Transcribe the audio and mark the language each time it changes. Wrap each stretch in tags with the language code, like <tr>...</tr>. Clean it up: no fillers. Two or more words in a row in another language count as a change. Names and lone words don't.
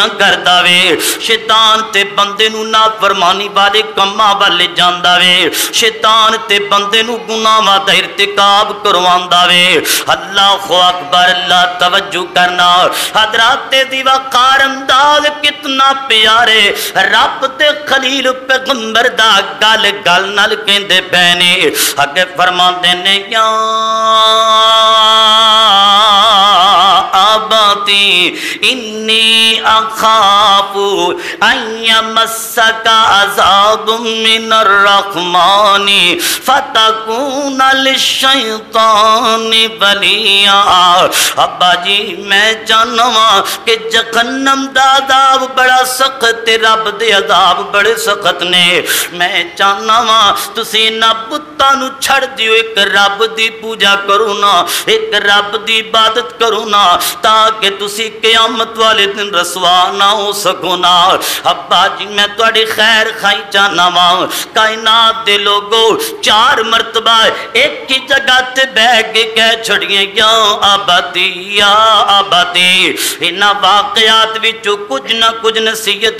<pa>کردا وے، شیطان تے بندے نو نافرمانی والے کماں والے جاندا وے، شیطان تے بندے نو گناہاں دا ارتکاب کرواندا وے،</pa> <ar>اللہ اکبر،</ar> <pa>اللہ توجہ کرنا، حضرات دی وقار انداز کتنا پیارے، رب تے خلیل پیغمبر دا گل گل نال کہندے پینے، اگے فرماندے نے یا</pa> <ar>آباتی انی اخاف ان یمسک عذاب من الرحمن فتکون للشیطان ولیا، ابا</ar> <pa>جی میں جانواں کہ جہنم دا عذاب بڑا سخت، رب دے عذاب بڑے سخت نے، میں جانواں تسی نہ بتاں نو چھڑ دیو، ایک رب دی پوجا کرو نا، ایک رب دی عبادت کرو نا، تاکہ تسی قیامت والے دن رسوا نہ ہو سکو نا، ابا جی میں تواڈی خیر خائی چاہنا وا، کائنات دے لوگو 4 مرتبہ ایک ہی جگہ تے بیٹھ کے کہہ چھڑیے</pa> <ar>یا آبادی یا آبادی،</ar> <pa>انہاں واقعات وچوں کچھ نہ کچھ نصیحت</pa>